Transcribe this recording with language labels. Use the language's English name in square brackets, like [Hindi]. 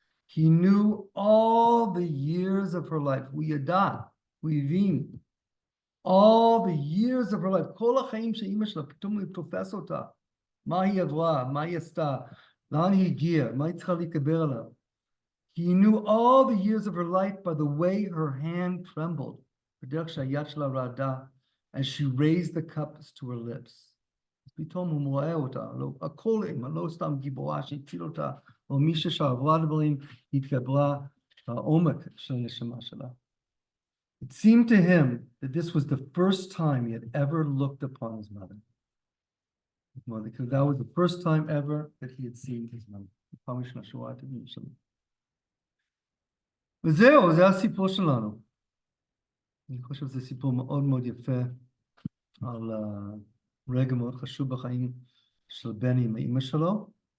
[English] He knew all the years of her life. [Hebrew] הוא ידע, הוא הבין. [English] All the years of her life. [Hebrew] כל החיים שאמא שלה, פתאום הוא תופס אותה. מה היא עברה, מה היא עשתה, לאן היא הגיעה, מה היא צריכה להתגבר עליו. [English] He knew all the years of her life by the way her hand trembled. [Hebrew] בדרך שהיד שלה רעדה, [English] as she raised the cups to her lips. [Hebrew] פתאום הוא רואה אותה, הכל אימא, לא סתם גיבורה שהציל אותה, או מישהו שעברה דברים, התגברה העומק של הנשמה שלה. [English] It seemed to him that this was the first time he had ever looked upon his mother. Because that was the first time ever that he had seen his mother. [Hebrew] פעם ראשונה שהוא ראה את אמא שלו. וזהו, זה הסיפור שלנו. אני חושב שזה סיפור מאוד מאוד יפה על רגע מאוד חשוב בחיים של בני עם האמא שלו.